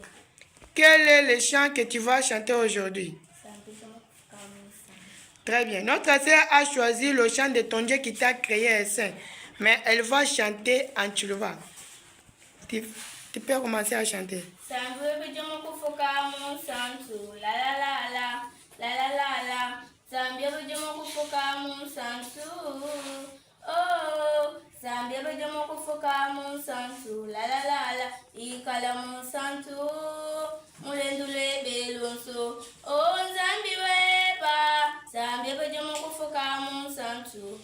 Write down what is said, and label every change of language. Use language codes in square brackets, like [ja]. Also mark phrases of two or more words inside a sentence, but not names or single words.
[fr] Quel est le chant que tu vas chanter aujourd'hui? [kg] Sampitomo Kamusa. [fr] Très bien. Notre sœur a choisi le chant de ton Dieu qui t'a créé et saint. Mais elle va chanter en Tchoulouva. Tu peux commencer à chanter. [kg] Sambe bijumu kufuka musantu. La la la la. La la la la. Sambe bijumu kufuka musantu. Oh. Sambe bijumu kufuka musantu. La la la la. Ikala musantu. Mulendule belonso. Oh Zambi weba. Sambe bijumu kufuka musantu.